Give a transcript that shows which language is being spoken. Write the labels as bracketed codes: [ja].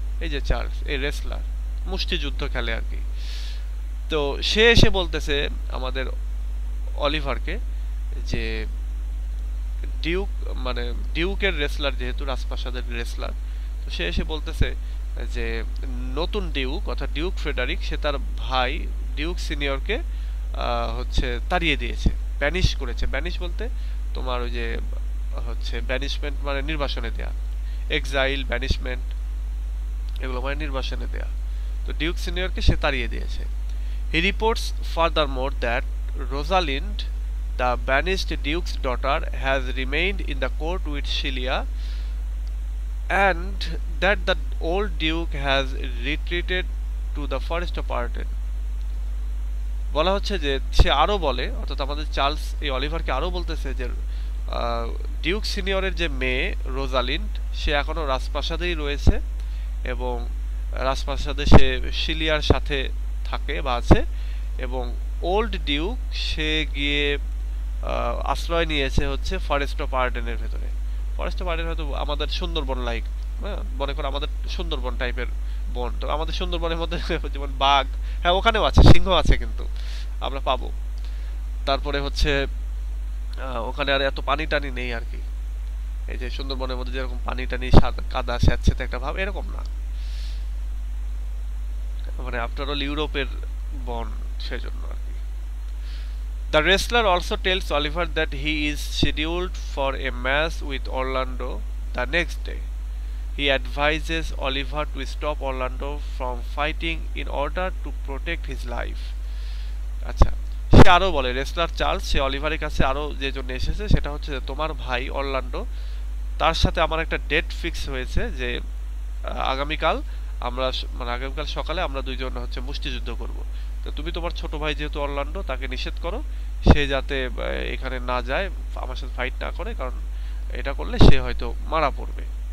[bn] এই যে চার্লস এই রেসলার মুষ্টিযুদ্ধ খেলে আর কি। তো সে এসে বলতেছে আমাদের অলিভারকে যে ডিউক মানে ডিউকের রেসলার, যেহেতু রাজপ্রাসাদের রেসলার, তো সে এসে বলতেছে যে নতুন ডিউক অর্থাৎ ডিউক ফ্রেডারিক সে তার ভাই ডিউক সিনিয়রকে হচ্ছে তাড়িয়ে দিয়েছে, ব্যানিশ করেছে। ব্যানিশ বলতে তোমার ওই যে হচ্ছে ব্যানিশমেন্ট মানে নির্বাসনে দেয়া, এক্সাইল ব্যানিশমেন্ট এগুলো মানে নির্বাসনে দেয়া। তো ডিউক সিনিয়রকে সে তাড়িয়ে দিয়েছে। [en] He reports furthermore that Rosalind, the banished duke's daughter, has remained in the court with Shelia, and that the old duke has retreated to the forest of Arden. [bn] বলা হচ্ছে যে সে আরো বলে, অর্থাৎ আমাদের চার্লস এই অলিভারকে আরো বলতেছে যে ডিউক সিনিয়রের যে মেয়ে রোজালিন্ড সে এখনো রাজপ্রাসাদেই রয়েছে এবং রাজপ্রাসাদে সে শিলিয়ার সাথে থাকে বা আছে, এবং ওল্ড ডিউক সে গিয়ে আশ্রয় নিয়েছে হচ্ছে ফরেস্ট অফ আর্ডেনের ভেতরে। ফরেস্ট অফ আর্ডেন হয়তো আমাদের সুন্দরবন লাইক, হ্যাঁ মনে করো আমাদের সুন্দরবন টাইপের বন। তো আমাদের সুন্দরবনের মধ্যে যেমন বাঘ, হ্যাঁ ওখানেও আছে, সিংহ আছে কিন্তু আমরা পাবো। তারপরে হচ্ছে ওখানে আর এত পানি টানি নেই আর কি, এই যে সুন্দরবনের মধ্যে যেরকম পানি টানি কাদা স্যাঁতস্যাঁতে একটা ভাব, এরকম না, মানে আফটার অল ইউরোপের বন, সেজন্য আর কি। [en] The wrestler also tells Oliver that he is scheduled for a match with Orlando the next day. He advises Oliver to stop Orlando from fighting in order to protect his life. [bn] আচ্ছা, সে আরো বলে, wrestler Charles সে অলিভারের কাছে আরো যে জন্য এসেছে সেটা হচ্ছে তোমার ভাই অরল্যান্ডো, তার সাথে আমার একটা ডেট ফিক্স হয়েছে যে আগামীকাল আমরা মানে আগামীকাল সকালে আমরা দুইজন হচ্ছে মুষ্টিযুদ্ধ করব। তো তুমি তোমার ছোট ভাই যেহেতু অরল্যান্ডো তাকে নিষেধ করো সে যাতে এখানে না যায়, আমার সাথে ফাইট না করে, কারণ এটা করলে সে হয়তো মারা পড়বে।